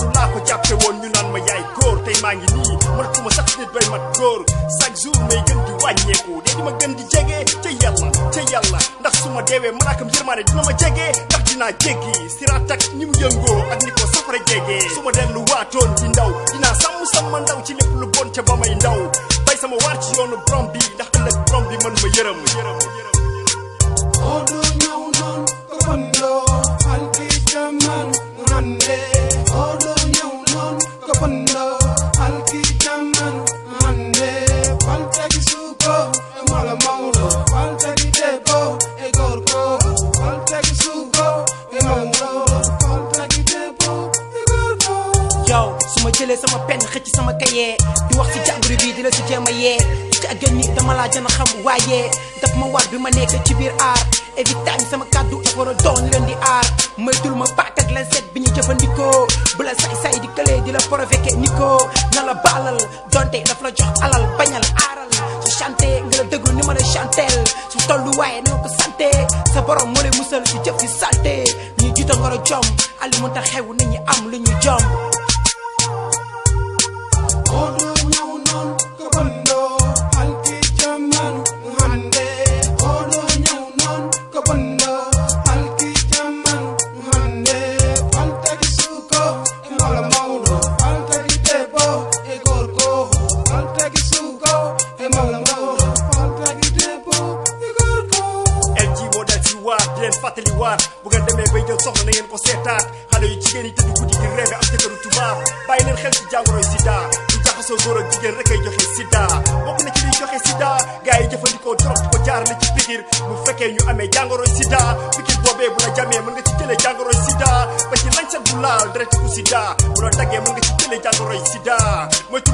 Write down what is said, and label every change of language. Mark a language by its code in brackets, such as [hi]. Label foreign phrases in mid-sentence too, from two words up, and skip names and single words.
[wo] laa ko jàppe woon ñu naan ma yaay góor tey maa ngi nii mënatuma sax nit bay mat góor [fr] chaque jour [wo] may gën di wàññeeku de di ma gën di jege ca yàlla ndax su ma deewee malaakam yërmaane dina ma jege ndax dinaa jéggi siraat ak ni mu yëngoo ak ni ko safara jege su ma dellu waatoon di ndaw dinaa sàmm sama ndaw ci lépp lu bon ca ba may ndaw bay sama waar ci yoonu borom bi ndax ëllëg borom bi mën ma yërëm [ff] odo ñaw non ko bando halki jaman hande odo ñaw non ko bando halki jaman hande faltaki suko e mala mawlo faltaki debbo e gorko faltaki suko e mawlo faltaki debbo e gorko [wo] yow suma jëlee sama pen xëcc sama kaye di wax ci jàngoro bi di la si jéem a yee ci ak ni dama laa gën a xam waaye daf ma war bi ma nekk ci biir aar [en] every time [wo] sama kàddu dafa war a doon leen di aar moytul ma baat ak leen seet bi ñu jëfandikoo bu la say di këlee di la provoqué ni ko na la baalal donte daf la jox alal bañal aaral su chanté nga la déglu ni ma la chantel su tollu waaye ni ma ko santé sa borom moo lay musal si jëf yi salté ñu jiita ngor a jom ali mu tax xew nit ñi am lu ñu jom [ff] odo ñaw non ko bando halki jaman hande odo ñaw non ko bando halki jaman hande faltaki suko e mala mawdo faltaki debbo e gorko faltaki suko e mala mawdo faltaki debbo e gorko [wo] LG moo dal ci waar di leen fàttali waar bu ngeen demee bay jël soxna na ngeen ko seetaat xale yu jigéen yi tëdd guddi di rêve am jëkkëru tubaab bàyyi leen xel ci jàngoroy sida soo góor ak jigéen rek ay joxe sida bokk na ci liy joxe sida gars yi jëfandikoo drogue di ko jaarale ci pikir bu fekkee ñu amee jàngoroy sida pikir boobee bu la jamee mën nga ci jëlee jàngoroy sida ba ci lañset bu laal deret bu sida bu la daggee mën nga ci jëlee jàngoroy sida moytul